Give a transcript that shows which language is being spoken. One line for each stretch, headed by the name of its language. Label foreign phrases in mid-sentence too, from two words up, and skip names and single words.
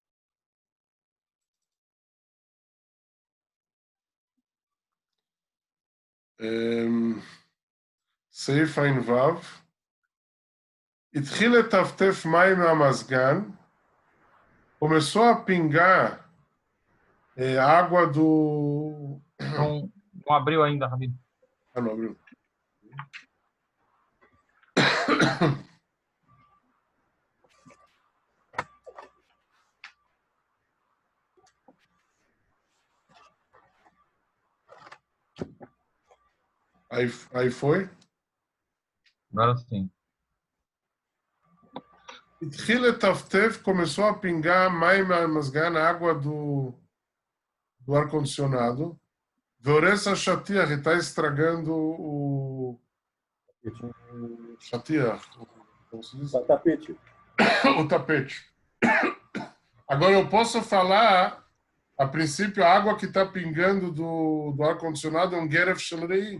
Hebrew: סעיף ע"ו, התחיל לטפטף מים מהמזגן,
Portuguese: começou a pingar água do... Não abriu ainda, Rabino. Ah, não abriu. Aí foi? Agora sim.
Hebrew: התחיל לטפטף,
Portuguese: começou a pingar
Hebrew: מים מהמזגן,
Portuguese: água do ar-condicionado.
Hebrew: והורס השטיח,
Portuguese: está estragando o שטיח. O tapete. O tapete. Agora eu posso falar, a princípio, a água que está pingando do ar-condicionado é um Geref Shelrei.